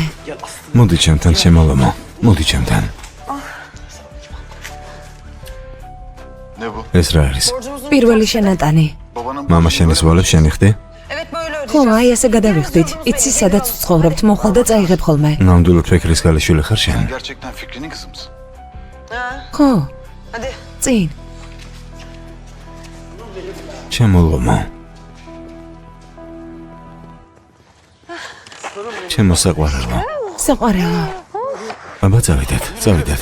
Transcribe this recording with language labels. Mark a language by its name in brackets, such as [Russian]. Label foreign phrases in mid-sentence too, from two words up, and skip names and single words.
[Georgian] მოდი ჩემთან შემალომო. მოდი ჩემთან. ეს რა არის? პირველი შენატანი. მამა შენის ვალებს შენი ხდი? ხო, აი ასე გადავიხდით. იცი სადაც ვცხოვრობთ, მოხვალ და წაიღებ ხოლმე. ნამდვილად ფიქრის გალეშვილი ხარ შენ? [Turkish] Gerçekten Fikri'nin kızı mısın? [Georgian] ხო. წინ. ჩემოლომო. ჩემო საყვარელო. საყვარელო. აბა წავიდეთ, წავიდეთ.